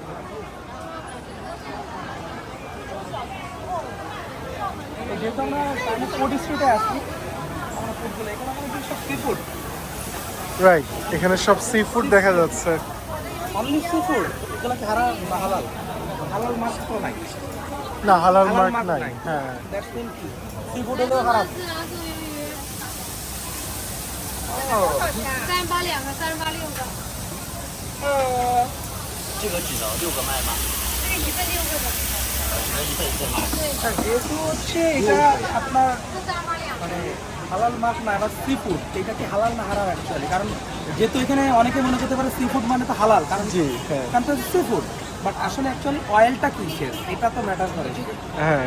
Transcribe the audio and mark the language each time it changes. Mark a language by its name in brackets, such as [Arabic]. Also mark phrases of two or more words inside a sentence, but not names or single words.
[Bangla] যেহেতু আমরা [English] Chinese food street [Bangla] আসি, আমরা ফুডগুলো এখানে আমাদের সব [English] sea food, [Bangla] রাইট, এখানে সব [English] sea food [Bangla] দেখা যাচ্ছে। [English] only sea food. [Bangla] এগুলো কি হারাল বা হালাল? হালাল মাছ তো নাই, না, হালাল হালাল মার্ক মাছ নাই। নাই। হ্যাঁ, [English] that's mean [Bangla] কি [English] sea food [Bangla] হলেও হারাম। [Chinese] 386个，这个只能6个卖吗？对，一份6个的，只能一份一份吗？对， [Bangla] যেহেতু হচ্ছে এটা আপনার [Chinese] 这382。 [Bangla] মানে হালাল মাছ না এবার [English] sea food, [Bangla] এটা কি হালাল না হারাম অ্যাকচুয়ালি? কারণ যেহেতু এখানে অনেকে মনে করতে পারে [English] sea food [Bangla] মানে তো হালাল, কারণ জি, হ্যাঁ। কারণ তো [English] sea food, [Bangla] বাট আসলে অ্যাকচুয়ালি অয়েলটা কিসের এটা তো ম্যাটার করে। হ্যাঁ,